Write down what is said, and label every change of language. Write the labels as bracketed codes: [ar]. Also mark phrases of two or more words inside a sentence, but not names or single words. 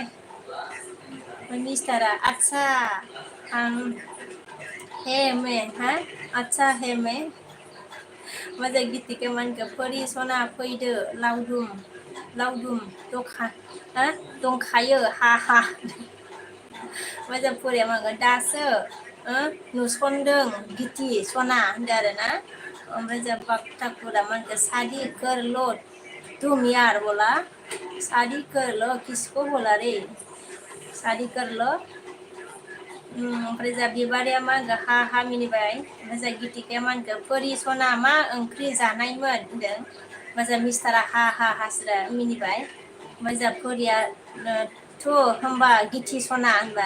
[brx] मिस्टारा आच्छा आं हे मे हा आच्छा हे मे मोजां गितिखौ मा होनखो फरि सना फैदो लावदुम लावदुम दखा हा दंखायो हा हा मोजां फरिया मा होनगोन दासो नुसनदों गिथि सना होनदो आरो ना। ओमफ्राय जों बागथाखुरा मा होनखो [hi] सादि कोरल तुम यार बोला शादी कर लो किसको बोला रे शादी कर लो [brx] ओमफ्राय जा बिबारिया मा होनखो हा हा मिनिबाय। ओमफ्राय जा गितिकाया मा होनखो फरि सना मा ओंख्रि जानायमोन होनदों। ओमफ्राय मिस्टारा हा हा हासुरा मिनिबाय। ओमफ्राय जा फरिया थु होमबा गिथि सना होनबाय।